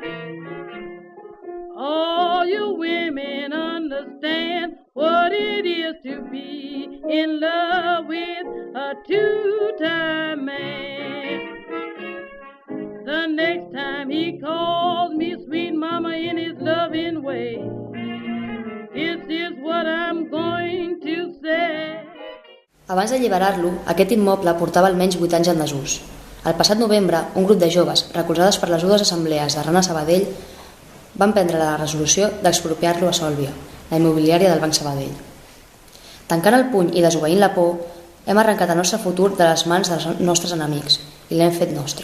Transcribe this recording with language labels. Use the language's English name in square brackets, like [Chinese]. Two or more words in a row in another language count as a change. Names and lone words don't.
[English] All you women understand what it is to be in love with a two-time man. The next time he calls me sweet mama in his loving way, this is what I'm going to say. [Catalan] Abans d'alliberar-lo, aquest immoble portava almenys 8 anys en desús. El passat novembre, un grup de joves, recolzades per les dues assemblees de Rana Sabadell, van prendre la resolució d'expropiar-lo a Sòlvia, la immobiliària del Banc Sabadell. Tancant el puny i desobeint la por, hem arrencat el nostre futur de les mans dels nostres enemics i l'hem fet nostre.